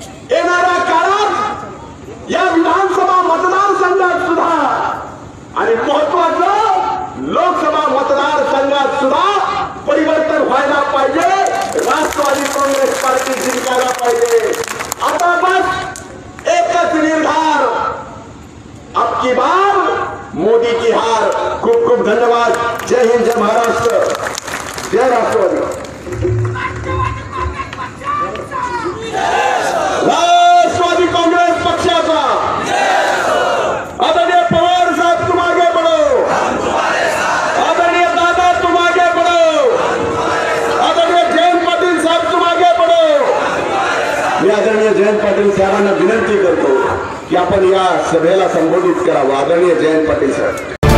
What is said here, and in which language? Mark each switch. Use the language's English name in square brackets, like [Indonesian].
[Marathi] येणाऱ्या काळात या विधानसभा मतदारसंघात सुद्धा आणि महत्वाचं लोकसभा मतदारसंघात सुद्धा परिवर्तन व्हायला पाहिजे. राष्ट्रवादी काँग्रेस पार्टी जिंकायला पाहिजे. आता बस एकच निर्धार, [Hindi] अब की बार मोदी की हार. [Marathi] खूप खूप धन्यवाद. जय हिंद, जय महाराष्ट्र, जय राष्ट्रवादी. [Hindi] राष्ट्रवादी काँग्रेस पक्षाचा आदरणीय पवार साहब तुम आगे बढ़ो. आदरणीय दादा तुम आगे बढ़ो. आदरणीय जयंत पाटील साहब तुम आगे बढ़ो. [Marathi] मी आदरणीय जयंत पाटील साहेबांना विनंती करतो की आपण या सभेला संबोधित करावं. आदरणीय जयंत पाटील साहेब.